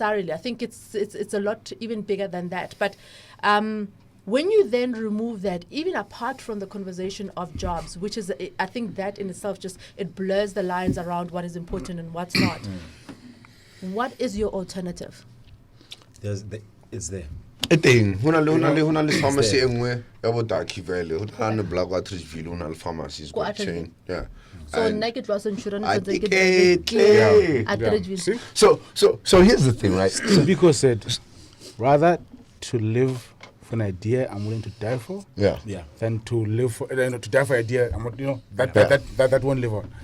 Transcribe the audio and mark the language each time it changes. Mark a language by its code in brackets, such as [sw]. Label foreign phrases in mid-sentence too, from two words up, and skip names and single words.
[en] I think it's a lot even bigger than that. But when you then remove that, even apart from the conversation of jobs, which is, I think that in itself just, it blurs the lines around what is important and what's not. What is your alternative? It's there. [st] Ho na le pharmacy e nngwe ya bo Darky Valley, ho na le Black Watridgeville, ho na le pharmacies [en] Go got chain. Yeah. So naked was insurance. So here's the thing, right? Biko said, rather to live for an idea I'm willing to die for, than to live for to die for an idea that won't live on.